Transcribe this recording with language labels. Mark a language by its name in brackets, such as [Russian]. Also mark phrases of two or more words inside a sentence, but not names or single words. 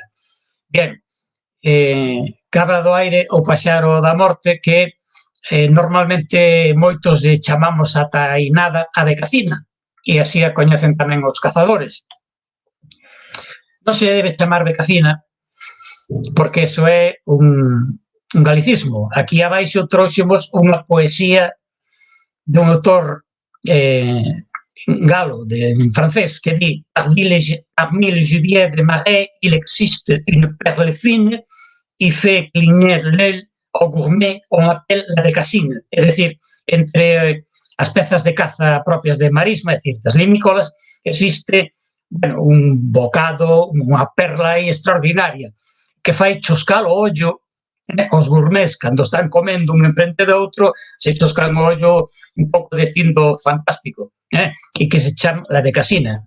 [Galician] Bien, cabra do aire ou paxaro da morte que normalmente moitos lle chamamos ata aí nada a becacina, e así a coñecen tamén os cazadores. Non se debe chamar becacina porque eso é un galicismo. Aquí abaixo trouxemos unha poesía dun autor galo, en francés, que di: [French] parmi le gibier de marais, il existe une perle fine qui fait cligner l'œil au gourmet, on appelle la becasine. [Galician] É dicir, entre as pezas de caza propias de marisma, é dicir, das limícolas, existe, bueno, un bocado, unha perla aí extraordinaria, que fai choscar o ollo os gourmets, cando están comendo un enfrente do outro, se choscan o ollo un pouco dicindo fantástico, e que se chama la becasina.